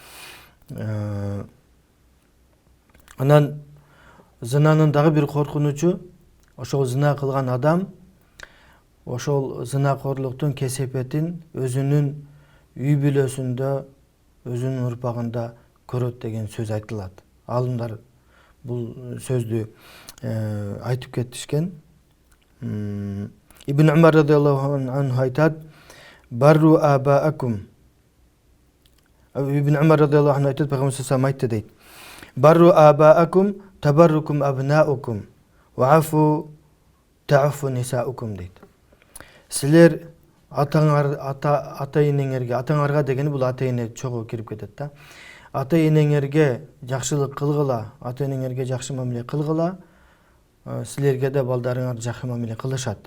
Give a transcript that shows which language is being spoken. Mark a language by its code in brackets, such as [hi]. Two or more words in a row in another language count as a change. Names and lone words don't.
[ky] Анан зынанын дагы бир коркунучу, ошол зына кылган адам ошол зынакорлуктун кесепетин өзүнүн үй бүлөсүндө, өзүнүн урпагында көрөт деген сөз айтылат. Алымдар бул сөздү айтып кетишкен. Ибн Умар [ar] رضي الله عنه [ky] айтат: [ar] "بروا آباءكم". [ky] Ибн Умар [ar] رضي الله عنه [ky] айтат, Пайгамбар саллаллаху айтты дейт: [ar] "بروا آباءكم تبركم أبناؤكم وعفوا تعف نساؤكم" дейт. [ky] Силер ата-энеңерге, атаңарга дегени бул ата-эне чогуу кирип кетет да. Ата-энеңерге жакшылык кылгыла, ата-энеңерге жакшы мамиле кылгыла, силерге да балдарыңар жакшы мамиле кылышат.